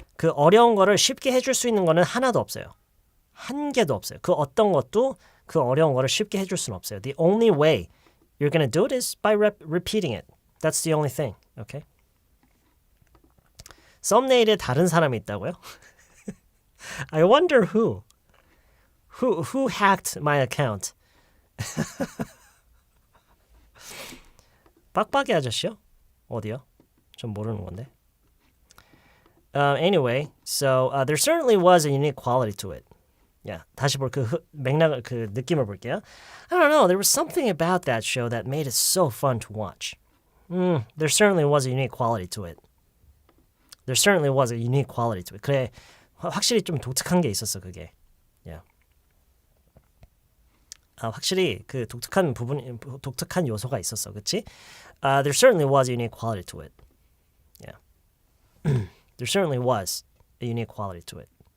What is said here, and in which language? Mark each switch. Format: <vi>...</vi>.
<ko>그 어려운 거를 쉽게 해줄 수 있는 거는 하나도 없어요. 한 개도 없어요. 그 어떤 것도 그 어려운 거를 쉽게 해줄 수는 없어요.</ko> <en>The only way you're gonna do it is by repeating it. That's the only thing. Okay?</en> <ko>썸네일에 다른 사람이 있다고요?</ko> <en>I wonder who hacked my account.</en> <ko>빡빡이 아저씨요? 어디요? 좀 모르는 건데.</ko> <en>Anyway, so there certainly was a unique quality to it.</en> <ko>야, 다시 볼 그 맥락을 그 느낌을 볼게요.</ko> <en>I don't know. There was something about that show that made it so fun to watch. There certainly was a unique quality to it. There certainly was a unique quality to it.</en> <ko>그래, 확실히 좀 독특한 게 있었어 그게.</ko> <en>Yeah.</en> <ko>확실히 그 독특한 요소가 있었어, 그렇지?</ko> <en>There certainly was a unique quality to it. Yeah. There certainly was a unique quality to it.</en>